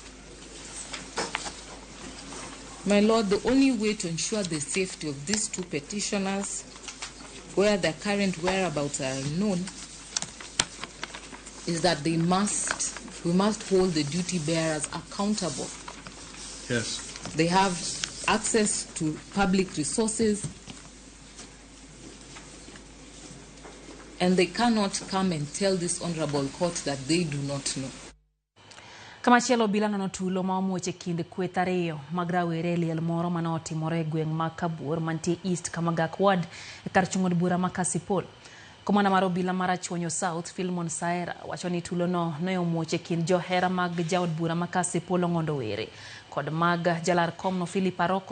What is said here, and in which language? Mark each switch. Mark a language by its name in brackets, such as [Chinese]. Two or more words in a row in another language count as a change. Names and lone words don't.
[English] My Lord, the only way to ensure the safety of these two petitioners, where their current whereabouts are unknown, is that we must hold the duty bearers accountable. Yes. They have access to public resources, and they cannot come and tell this honorable court that they do not know. [Luo (Kenya and Tanzania)] Kamachielo obila nono tulo ma omuoche kind kweth ariyo mag rawere liel moro mane otimore e gweng' ma Kabur mantie East Kamagak Ward e kar chung od bura ma Kasipul. Komanda mar obila mar Achwonyo South Philemon Saera wacho ni tulo no ne omuoche kind johera mag jaod bura ma Kasipul Ong'ondo Were kod mag jalar kom no Philip Aroko.